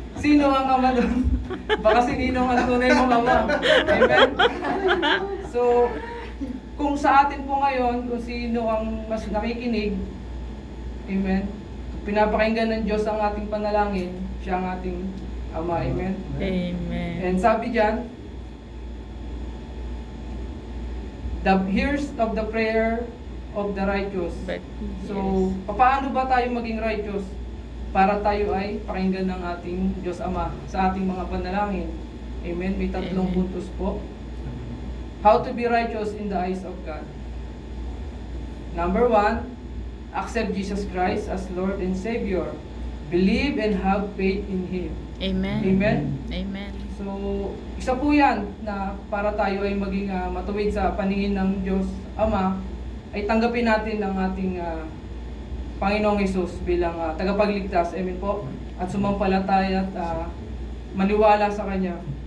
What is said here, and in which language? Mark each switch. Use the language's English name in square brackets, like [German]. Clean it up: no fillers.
[Filipino] Sino ang ama doon? Baka si Ninong ang tunay mong ama. Amen? So, kung sa atin po ngayon, kung sino ang mas nakikinig, amen, pinapakinggan ng Diyos ang ating panalangin, siya ang ating ama, amen? Amen. [English] And [Filipino] sabi diyan, [English] the hears of the prayer of the righteous. But, [Filipino] So, paano ba tayo maging righteous? Para tayo ay pakinggan ng ating Diyos Ama sa ating mga panalangin. Amen? May tatlong puntos po. [English] How to be righteous in the eyes of God. Number 1, accept Jesus Christ as Lord and Savior. Believe and have faith in Him. Amen. Amen? Amen. [Filipino] So, isa po yan na para tayo ay maging matuwid sa paningin ng Diyos Ama, ay tanggapin natin ang ating Panginoong Hesus bilang tagapagligtas. Amen po? At sumampalataya at maniwala sa Kanya.